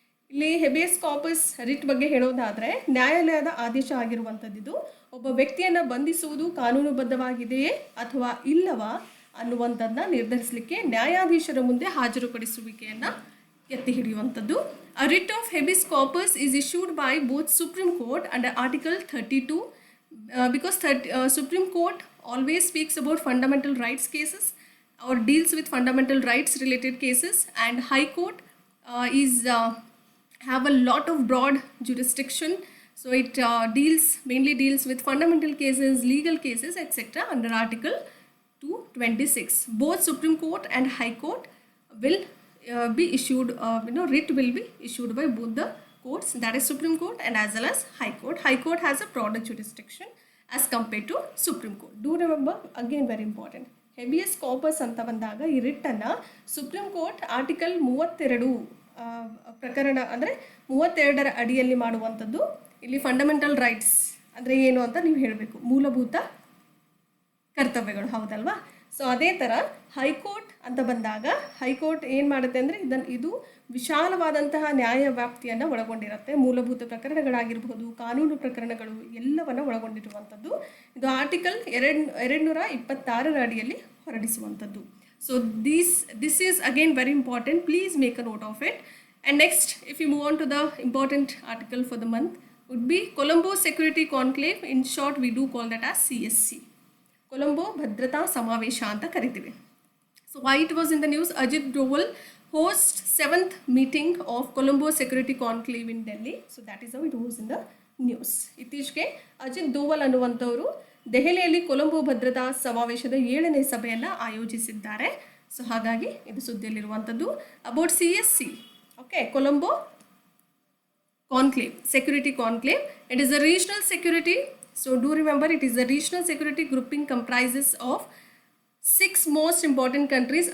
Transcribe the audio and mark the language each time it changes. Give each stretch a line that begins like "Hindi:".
Kannada: ಇಲ್ಲಿ habeas corpus writ ಬಗ್ಗೆ ಹೇಳೋದಾದರೆ ನ್ಯಾಯಾಲಯದ ಆದೇಶ ಆಗಿರುವಂಥದ್ದು ಒಬ್ಬ ವ್ಯಕ್ತಿಯನ್ನು ಬಂಧಿಸುವುದು ಕಾನೂನುಬದ್ಧವಾಗಿದೆಯೇ ಅಥವಾ ಇಲ್ಲವಾ ಅನ್ನುವಂಥದ್ದನ್ನ ನಿರ್ಧರಿಸಲಿಕ್ಕೆ ನ್ಯಾಯಾಧೀಶರ ಮುಂದೆ ಹಾಜರುಪಡಿಸುವಿಕೆಯನ್ನು ಎತ್ತಿ ಹಿಡಿಯುವಂಥದ್ದು.
English: A writ of habeas corpus is issued by both Supreme Court under Article 32 because Supreme Court always speaks about fundamental rights cases or deals with fundamental rights related cases, and High Court have a lot of broad jurisdiction. So it mainly deals with fundamental cases, legal cases, etc. under Article 226. Both Supreme Court and High Court will be issued, writ will be issued by both the courts, that is Supreme Court and as well as High Court. High Court has a broader jurisdiction as compared to Supreme Court. Do remember, again very important,
Kannada: habeas corpus ಅಂತ ಬಂದಾಗ ಈ ರಿಟ್ಟನ್ನು supreme court article 32 ಪ್ರಕರಣ ಅಂದರೆ 32ರ ಅಡಿಯಲ್ಲಿ ಮಾಡುವಂಥದ್ದು. ಇಲ್ಲಿ fundamental rights ಅಂದರೆ ಏನು ಅಂತ ನೀವು ಹೇಳಬೇಕು, ಮೂಲಭೂತ ಕರ್ತವ್ಯಗಳು, ಹೌದಲ್ವಾ? ಸೊ ಅದೇ ಥರ ಹೈಕೋರ್ಟ್ ಅಂತ ಬಂದಾಗ ಹೈಕೋರ್ಟ್ ಏನು ಮಾಡುತ್ತೆ ಅಂದರೆ ಇದು ವಿಶಾಲವಾದಂತಹ ನ್ಯಾಯ ವ್ಯಾಪ್ತಿಯನ್ನು ಒಳಗೊಂಡಿರುತ್ತೆ. ಮೂಲಭೂತ ಪ್ರಕರಣಗಳಾಗಿರ್ಬೋದು, ಕಾನೂನು ಪ್ರಕರಣಗಳು ಎಲ್ಲವನ್ನು ಒಳಗೊಂಡಿರುವಂಥದ್ದು. ಇದು ಆರ್ಟಿಕಲ್ 226ರ ಅಡಿಯಲ್ಲಿ ಹೊರಡಿಸುವಂಥದ್ದು.
English: So this is again very important. Please make a note of it. And next if you move on to the important article for the month would be Colombo security conclave. In short we do call that as CSC.
Kannada: Colombo ಭದ್ರತಾ ಸಮಾವೇಶ ಅಂತ ಕರಿತೀವಿ.
English: So why it was in the news? Ajit Doval host 7th meeting of Colombo Security Conclave in Delhi. So that is how it was in the news.
Kannada: ಇತ್ತೀಚೆಗೆ ಅಜಿತ್ ದೋವಲ್ ಅನ್ನುವಂಥವರು ದೆಹಲಿಯಲ್ಲಿ ಕೊಲಂಬೋ ಭದ್ರತಾ ಸಮಾವೇಶದ 7ನೇ ಸಭೆಯನ್ನು ಆಯೋಜಿಸಿದ್ದಾರೆ. So ಹಾಗಾಗಿ ಇದು ಸುದ್ದಿಯಲ್ಲಿರುವಂಥದ್ದು.
English: About CSC, okay, Colombo conclave, security conclave. It is a regional security. So do remember, it is a regional security grouping comprises of 6 most important countries.